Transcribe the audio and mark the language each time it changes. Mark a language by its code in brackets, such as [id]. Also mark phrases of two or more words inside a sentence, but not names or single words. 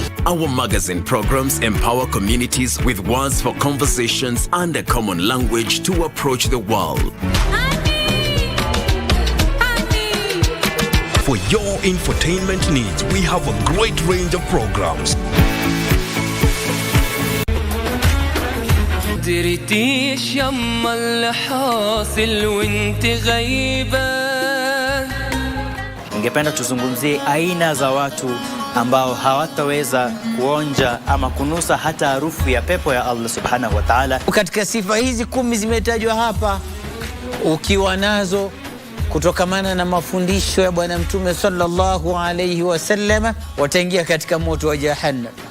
[en] Our magazine programs empower communities with words for conversations and a common language to approach the world. For your infotainment needs, we have a great range of programs. [ar] دريتيش يما الحاصل وانت غايبة. [sw] Ningependa tuzungumzie aina za watu ambao hawataweza kuonja ama kunusa hata harufu ya pepo ya Allah [ar] سبحانه وتعالى. [sw] Katika sifa hizi 10 zimetajwa hapa, ukiwa nazo kutokamana na mafundisho ya Bwana Mtume [ar] صلى الله عليه وسلم, [sw] wataingia katika moto wa jahannam.